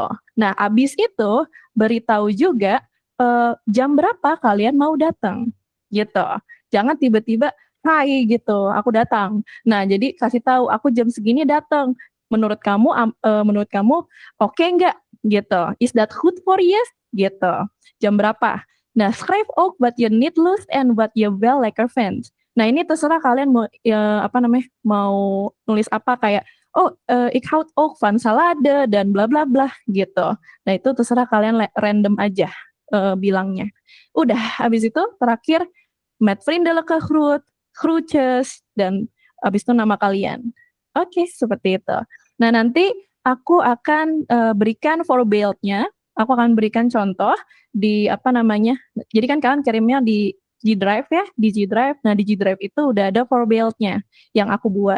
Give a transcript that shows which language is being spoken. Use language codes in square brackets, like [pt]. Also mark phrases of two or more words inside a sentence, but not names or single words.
[id] Nah, habis itu beritahu juga jam berapa kalian mau datang gitu. Jangan tiba-tiba hai gitu, aku datang. Nah, jadi kasih tahu aku jam segini datang. Menurut kamu oke nggak? Gitu. [en] Is that good for you? [id] Gitu. Jam berapa? Nah, [nl] schrijf ook wat je niet lust en wat je wel lekker vindt. [id] Nah, ini terserah kalian mau mau nulis apa kayak [nl] ik houd ook van salade [id] dan bla bla bla gitu. Nah, itu terserah kalian random aja bilangnya. Udah, habis itu terakhir [nl] met vriendelijke groet, groetjes [id] dan habis itu nama kalian. Oke, seperti itu. Nah, nanti aku akan berikan voorbeeldnya. Aku akan berikan contoh di Jadi kan kalian kirimnya di G Drive ya, di G Drive. Nah, di G Drive itu udah ada voorbeeldnya yang aku buat.